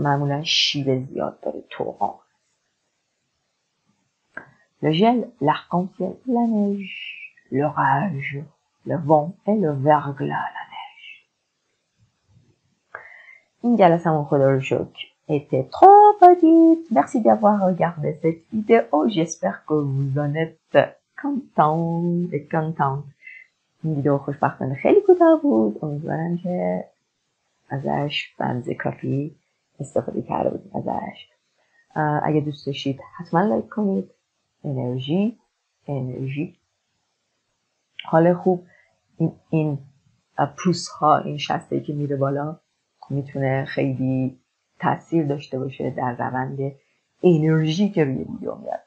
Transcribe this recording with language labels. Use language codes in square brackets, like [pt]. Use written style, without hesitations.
[fa] معمولا شیب زیاد داره torrent. [fr] Le gel, l'arc-en-ciel, la neige, l'orage, le vent et le verglas, la neige. [fa] این جلسه خدا رو شکر [fr] était trop petite. Merci d'avoir regardé cette vidéo. J'espère que vous en êtes content et contente. [fa] این ویدیو خوشبختانه خیلی کوتاه بود. امیدوارم که ازش به اندازه کافی استفاده کرده بودید ازش. اگه دوست داشتید حتما لایک کنید. انرژی حال خوب این پوس ها این شسته که میره بالا میتونه خیلی تاثیر داشته باشه در روند انرژی که روی ویدیو میاد.